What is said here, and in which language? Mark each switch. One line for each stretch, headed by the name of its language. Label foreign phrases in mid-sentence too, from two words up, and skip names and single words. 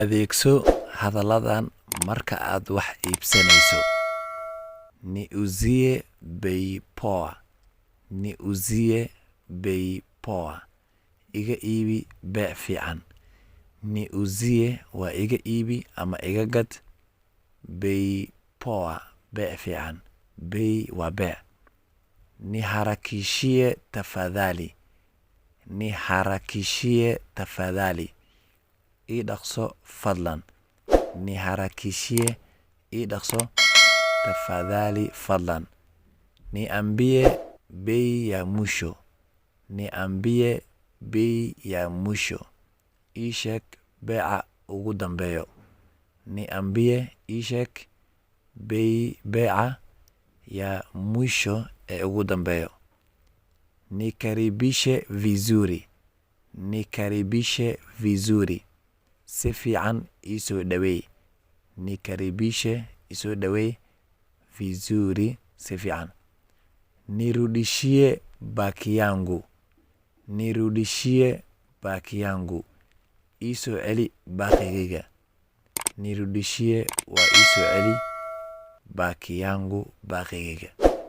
Somali: Adeegso hadalladan marka aad wax iibsanayso.
Swahili: Niuzie bei poa. Niuzie bei poa.
Somali: Iga iibi beec fiican. Niuzie waa iga iibi ama iga gad.
Swahili: Bei poa
Somali: beec fiican.
Swahili: Bei
Somali: waa beec.
Swahili: Niharakishie tafadhali. Niharakishie tafadhali.
Somali: Idaqso fadlan.
Swahili: Niharakishie idaqso tafadhali fadlan. Niambie bei ya mwisho. Niambie bei ya mwisho.
Somali: Ii sheeg beeca ugu dambeeyo. Niambie ii sheeg beeca
Swahili: ya mwisho
Somali: ee ugu dambeeyo.
Swahili: Nikaribishe vizuri. Nikaribishe vizuri.
Somali: Si fiican iso dhaweey. Nikaribishe iso dhaweey. Vizuri si fiican.
Swahili: Nirudishie baki yangu. Nirudishie baki yangu.
Somali: Iso celi baqigayga. Nirudishie waa iso celi
Swahili: baki yangu
Somali: baqigayga.